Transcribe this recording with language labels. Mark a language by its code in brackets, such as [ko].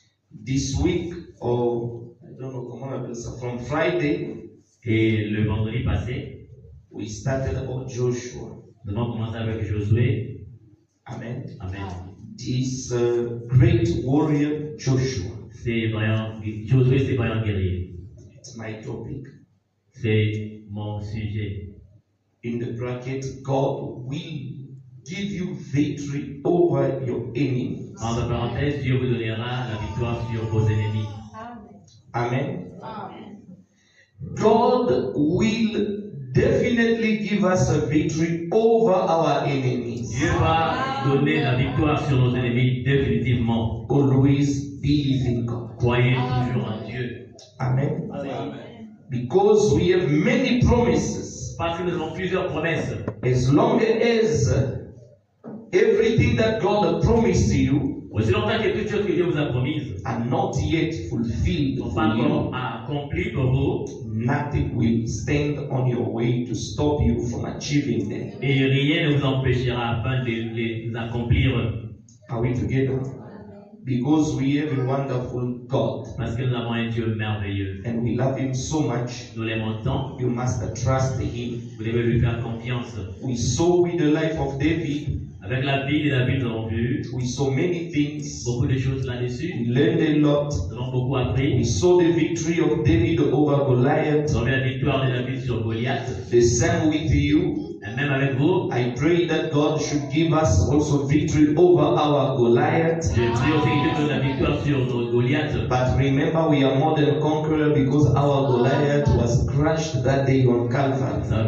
[en] This week, or I don't know [fr] comment on appelle ça, [en] from Friday, [fr] Et le vendredi passé, [en] we started about Joshua. [fr] nous avons commencé avec Josué. [en] Amen. [fr] Amen. [en] This great warrior Joshua. [fr] C'est vaillant, Josué, c'est vaillant guerrier. [en] It's my topic. [fr] C'est mon sujet. [en] In the bracket, God will give you victory over your enemies. [fr] Entre parenthèses, Dieu vous donnera la victoire sur vos ennemis. [en] Amen. God will definitely give us a victory over our enemies. [fr] Dieu va donner la victoire sur nos ennemis définitivement. [en] Always believe in God. [fr] Croyez toujours en Dieu. [en] Amen. Because we have many promises. [fr] Parce que nous avons plusieurs promesses. [en] As long as everything that God promised to you [fr] Aussi longtemps que toutes choses que Dieu vous a promises [en] are not yet fulfilled [fr] ne sont pas [en] for you, [fr] encore accomplies pour vous, [en] nothing will stand on your way to stop you from achieving them. [fr] et rien ne vous empêchera afin de les accomplir. [en] Are we together? Because we have a wonderful God [fr] Parce que nous avons un Dieu merveilleux. [en] and we love Him so much, [fr] Nous l'aimons tant, [en] you must trust Him. [fr] vous devez lui faire confiance. [en] We saw with the life of David, [fr] Avec la vie de David, nous avons vu [en] we saw many things, [fr] beaucoup de choses là-dessus. [en] we learned a lot. [fr] Nous avons beaucoup [en] We [fr] appris. [en] saw the victory of David over Goliath. [fr] Nous avons vu la victoire de David sur Goliath. [en] The same with you. [fr] Et même avec vous, [en] I pray that God should give us also victory over our Goliath. [fr] je prie aussi que Dieu donne la victoire sur nos Goliath. [en] But remember, we are more than conqueror because our Goliath was crushed that day on Calvary.